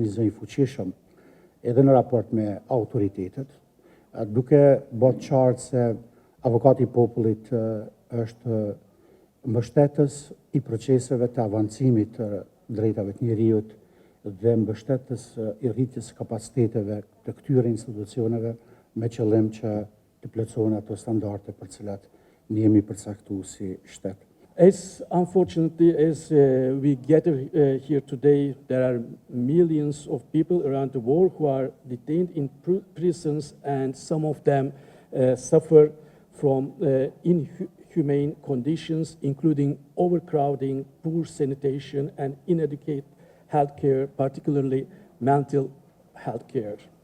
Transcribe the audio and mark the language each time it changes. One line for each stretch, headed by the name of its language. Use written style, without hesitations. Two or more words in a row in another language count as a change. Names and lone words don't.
Albanian: një zë i fuqishëm edhe në raport me autoritetet, duke bërë qartë se Avokati i Popullit është mbështetës i proceseve të avancimit të drejtave të njerëzit dhe mbështetës i rritjes kapaciteteve të këtyre institucioneve me qëllim që të plotësohen ato standarde për cilat ne jemi përcaktuar si shtet.
English: As unfortunately as we gather here today, there are millions of people around the world who are detained in prisons, and some of them suffer from inhumane conditions, including overcrowding, poor sanitation, and inadequate healthcare, particularly mental health care.